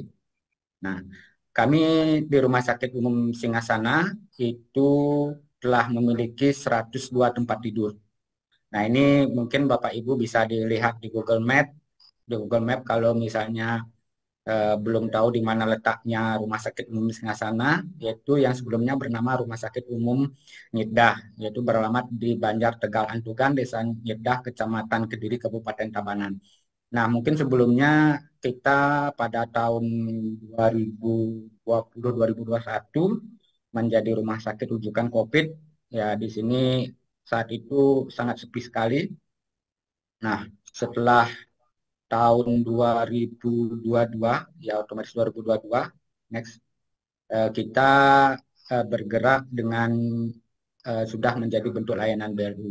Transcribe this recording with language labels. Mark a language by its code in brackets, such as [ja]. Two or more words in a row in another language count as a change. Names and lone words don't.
[id] Nah, kami di Rumah Sakit Umum Singasana itu telah memiliki 102 tempat tidur. Nah, ini mungkin Bapak Ibu bisa dilihat di Google Map. Di Google Map kalau misalnya belum tahu di mana letaknya Rumah Sakit Umum Singasana, yaitu yang sebelumnya bernama Rumah Sakit Umum Nyedah, yaitu beralamat di Banjar Tegal Antugan, Desa Nyedah, Kecamatan Kediri, Kabupaten Tabanan. Nah, mungkin sebelumnya kita pada tahun 2020-2021 menjadi rumah sakit rujukan COVID. Ya, di sini saat itu sangat sepi sekali. Nah, setelah tahun 2022, ya otomatis 2022, next, kita bergerak dengan sudah menjadi bentuk layanan BLU.